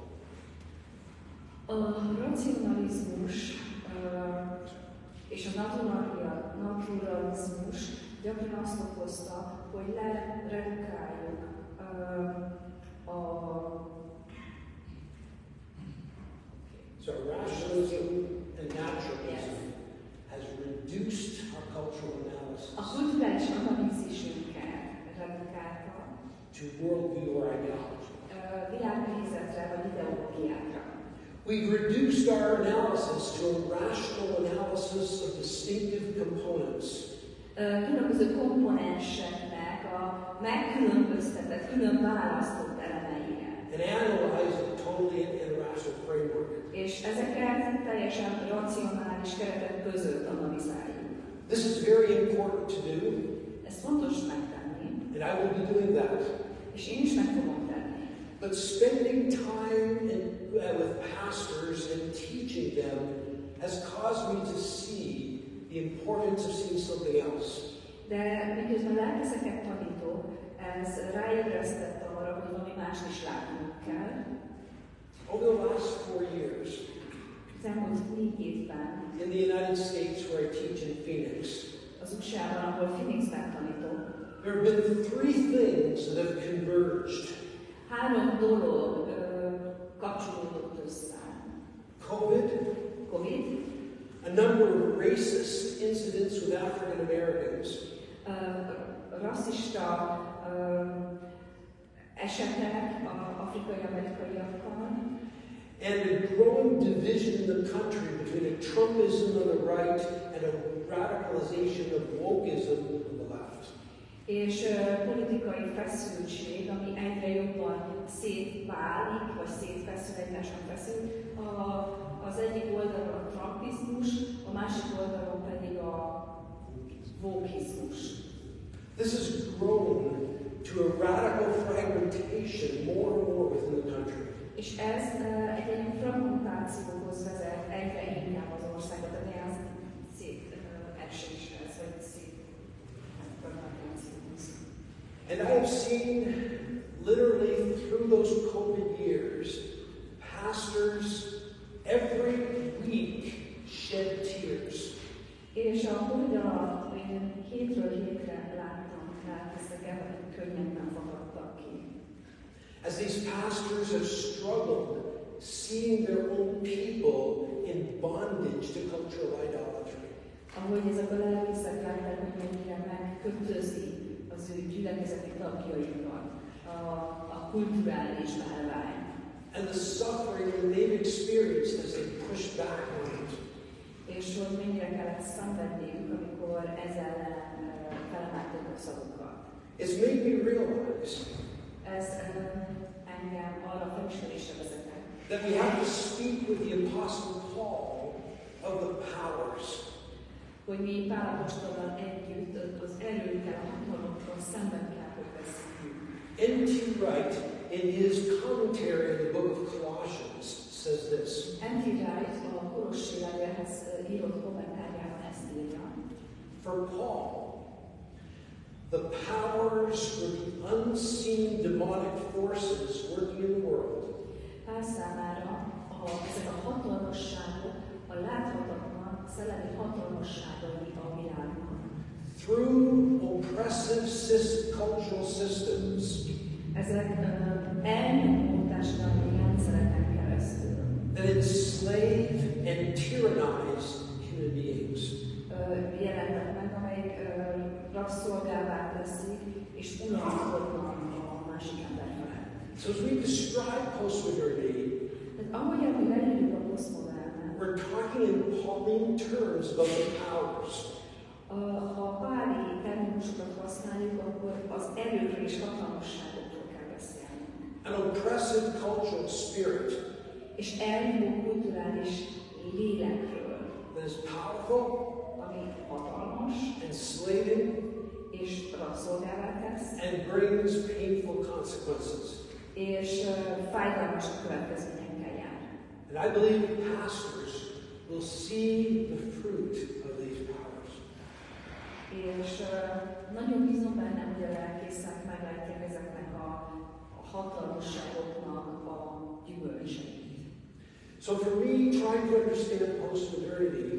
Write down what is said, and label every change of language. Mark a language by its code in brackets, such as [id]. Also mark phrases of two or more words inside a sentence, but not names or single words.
[hu] A racionalizmus és a naturalizmus gyakran azt okozta, hogy leredukáljuk [en] So rationalism and naturalism has reduced our cultural analysis [hu] a kulturális analízisünket redukálta [en] to worldview or ideology. [hu] Világnézetre vagy ideológiákra. [en] We've reduced our analysis to a rational analysis of distinctive components. [hu] Különböző komponenseknek a megkülönböztetett, külön választott elemeire. [en] And analyze it totally in a rational framework. [hu] És ezeket teljesen racionális keretek között analizáljuk. [en] This is very important to do. [hu] Ez fontos megtenni. [en] And I will be doing that. [hu] És én is meg fogom tenni. [en] But spending time with pastors and teaching them has caused me to see the importance of seeing something else. [hu] De miközben lelkészeket tanítok, ez ráébresztett arra, hogy valami más is látnunk kell. [en] Over the last 4 years, [hu] Az elmúlt 4 évben [en] in the United States where I teach in Phoenix, [hu] az USA-ban, ahol Phoenixben tanítok, [en] there have been 3 things that have converged. [hu] 3 dolog kapcsolódott össze. [en] COVID, a number of racist incidents with African Americans, [hu] rasszista esetek afrikai-amerikaiakkal, [en] and a growing division in the country between a Trumpism on the right and a radicalization of wokeism on the left. [hu] És politikai feszültség, ami egyre jobban szétválik, vagy szétfeszül, egymáson feszül. Az egyik oldalon a trumpizmus, a másik oldalon pedig a wokeizmus. [en] This has grown to a radical fragmentation more and more within the country. [hu] És ez egy ilyen fragmentációhoz vezet egyre inkább az országot, egy ilyen széteséshez, vagy fragmentációhoz. [en] And I have seen literally through those COVID years, pastors every week shed tears. [hu] És a COVID alatt én hétről hétre láttam lelkészeket, akik könnyebben fakadtak ki. [en] As these pastors have struggled seeing their own people in bondage to cultural idolatry. [hu] Ahogy ezek a lelkészek látták, hogy mennyire megkötözi az ő gyülekezeti tagjaikat a kulturális bálvány. [en] And the suffering that they've experienced as they push back on it. [hu] És hogy mennyire kellett szenvedniük, amikor ezzel ellen felemelték a szavukat. [en] It's made me realize [hu] Ez engem arra felismerésre vezetett, [en] that we have to speak with the Apostle Paul of the powers. [hu] hogy mi Pál apostolral együtt az erőkkel, a hatalomról szemben kell, hogy beszéljünk. [en] N.T. Wright, in his commentary on the book of Colossians, says this. [hu] N.T. Wright a Kolossi levélhez írott kommentárjában ezt írja. [en] For Paul, the powers were the unseen demonic forces working in the world. [hu] Pál számára ezek a hatalmasságok, a láthatatlan szellemi hatalmasságai a világban. [en] Through oppressive cultural systems, [hu] ezek elnyomó társadalmi rendszereken keresztül [en] that enslave and tyrannize human beings. [hu] jelentek meg, amelyek rabszolgává teszik és uralkodnak a másik ember felett. [en] So as we describe postmodernity, [hu] Tehát ahogyan mi leírjuk a posztmodernet, [en] we're talking in Pauline terms about the powers. [hu] Ha páli terminusokat használjuk, akkor az erőkről és hatalmasságokról kell beszélni. [en] An oppressive cultural spirit [hu] És elnyomó kulturális lélekről, [en] that is powerful, [hu] ami hatalmas, [en] enslaving, [hu] és rabszolgává tesz, [en] and brings painful consequences. [hu] És fájdalmas következményekkel jár. [en] And I believe pastors will see the fruit of these powers. [hu] És nagyon bízom benne, hogy a lelkészek meglátják ezeknek a hatalmasságoknak a gyümölcseit. [en] So for me, trying to understand postmodernity,